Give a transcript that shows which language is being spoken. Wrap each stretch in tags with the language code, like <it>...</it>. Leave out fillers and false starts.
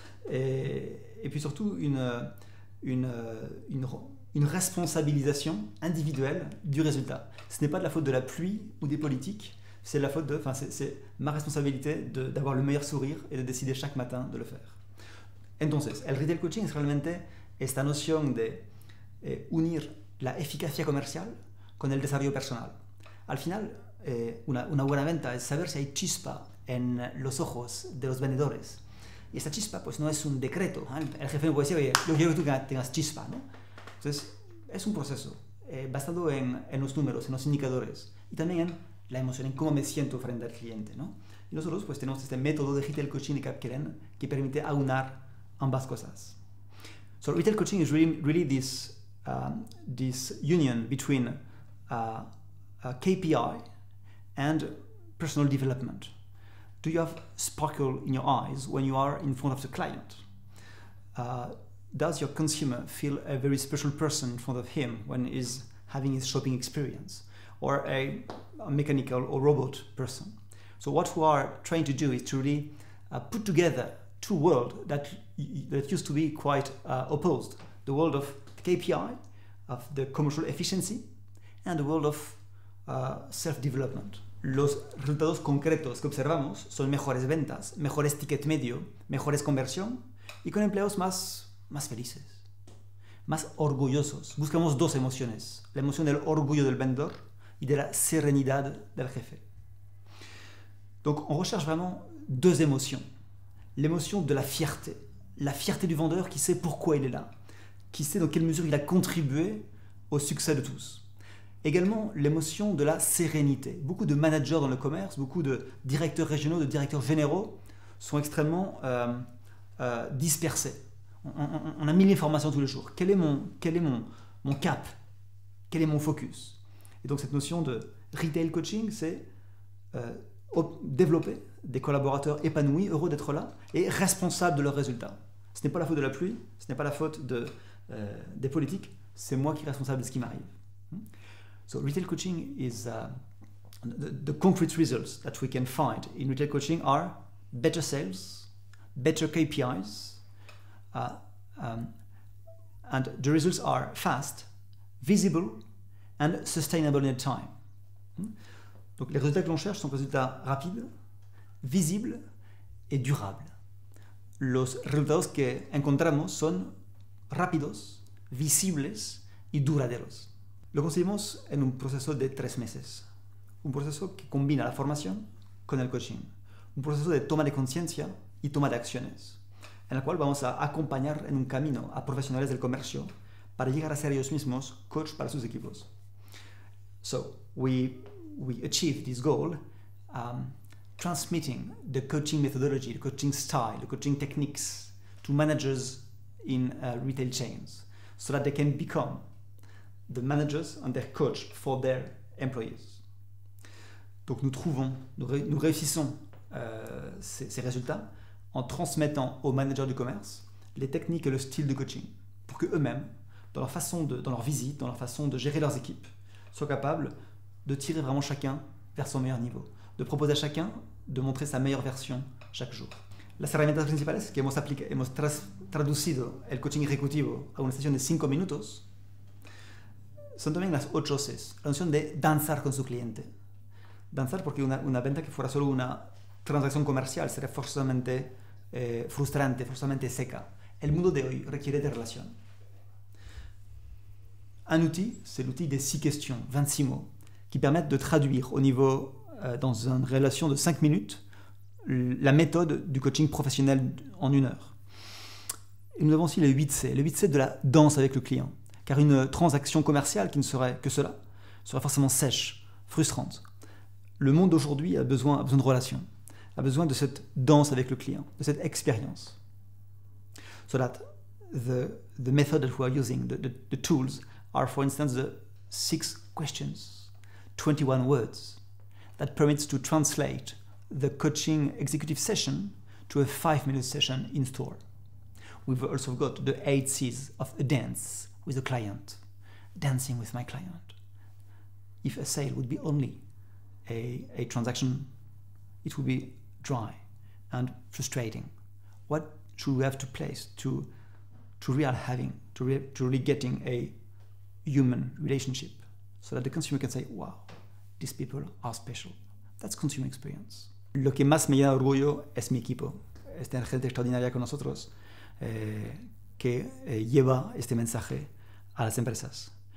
<fr>Et puis surtout, une responsabilisation individuelle du résultat. Ce n'est pas de la faute de la pluie ou des politiques, c'est ma responsabilité d'avoir le meilleur sourire et de décider chaque matin de le faire.</fr> <es>Entonces, el retail coaching es realmente esta noción de unir la eficacia comercial con el desarrollo personal. Al final, una buena venta es saber si hay chispa en los ojos de los vendedores. Y esta chispa pues no es un decreto, ¿eh? El jefe no puede decir, oye, yo quiero que tú tengas chispa, ¿no? Entonces, es un proceso basado en los números, en los indicadores y también en la emoción, en cómo me siento frente al cliente, ¿no? Y nosotros pues tenemos este método de retail coaching de Capkeren que permite aunar ambas cosas.</es> <en>So retail coaching is really this union between a KPI and personal development. Do you have sparkle in your eyes when you are in front of the client? Does your consumer feel a very special person in front of him when he's having his shopping experience? Or a mechanical or robot person? So what we are trying to do is to really put together two worlds that used to be quite opposed. The world of KPI, of the commercial efficiency, and the world of self-development.</en> <es>Los resultados concretos que observamos son mejores ventas, mejores ticket medio, mejores conversión y con empleados más felices, más orgullosos. Buscamos dos emociones, la emoción del orgullo del vendedor y de la sérénité del jefe.</es> <fr>Donc on recherche vraiment deux émotions. L'émotion de la fierté du vendeur qui sait pourquoi il est là, qui sait dans quelle mesure il a contribué au succès de tous. Également l'émotion de la sérénité. Beaucoup de managers dans le commerce, beaucoup de directeurs régionaux, de directeurs généraux sont extrêmement dispersés. On a 1000 informations tous les jours. Quel est mon cap? Quel est mon focus? Et donc cette notion de retail coaching, c'est développer des collaborateurs épanouis, heureux d'être là et responsables de leurs résultats. Ce n'est pas la faute de la pluie, ce n'est pas la faute des politiques, c'est moi qui suis responsable de ce qui m'arrive.</fr> <en>So retail coaching is the concrete results that we can find in retail coaching are better sales, better KPIs, and the results are fast, visible and sustainable in time.</en> <fr>Donc les résultats que l'on cherche sont des résultats rapides, visibles et durables.</fr> <es>Los resultados que encontramos son rápidos, visibles y duraderos. Lo conseguimos en un proceso de 3 meses. Un proceso que combina la formación con el coaching. Un proceso de toma de conciencia y toma de acciones, en el cual vamos a acompañar en un camino a profesionales del comercio para llegar a ser ellos mismos coach para sus equipos.</es> <en>So we achieve this goal transmitting the coaching methodology, the coaching style, the coaching techniques to managers in retail chains so that they can become the managers and their coach for their employees.</en> <fr>Donc nous réussissons ces résultats en transmettant aux managers du commerce les techniques et le style de coaching pour qu'eux-mêmes, dans leur visite, dans leur façon de gérer leurs équipes, soient capables de tirer vraiment chacun vers son meilleur niveau, de proposer à chacun de montrer sa meilleure version chaque jour.</fr> <es>Las herramientas principales que hemos traducido el coaching ejecutivo a una sesión de 5 minutos son también las 8 Cs, la noción de danzar con su cliente. Danzar porque una venta que fuera solo una transacción comercial sería forzosamente frustrante, forzosamente seca. El mundo de hoy requiere de relación.</es> <fr>Un outil, c'est l'outil des 6 questions, 26 mots, qui permettent de traduire au niveau, dans une relation de 5 minutes, la méthode du coaching professionnel en 1 heure. Et nous avons aussi les 8C, les 8C de la danse avec le client. Car une transaction commerciale qui ne serait que cela serait forcément sèche, frustrante. Le monde d'aujourd'hui a besoin de relations, a besoin de cette danse avec le client, de cette expérience.</fr> <en>So that the method that we are using, the tools, are for instance the 6 questions, 21 words, that permits to translate the coaching executive session to a 5-minute session in store. We've also got the 8 C's of a dance with a client, dancing with my client. If a sale would be only a transaction, it would be dry and frustrating. What should we have to place to really getting a human relationship so that the consumer can say, wow, these people are special. That's consumer experience.</en> <es>Lo que más me llena de orgullo es mi equipo. Es tener gente extraordinaria con nosotros que lleva este mensaje a las empresas.</es>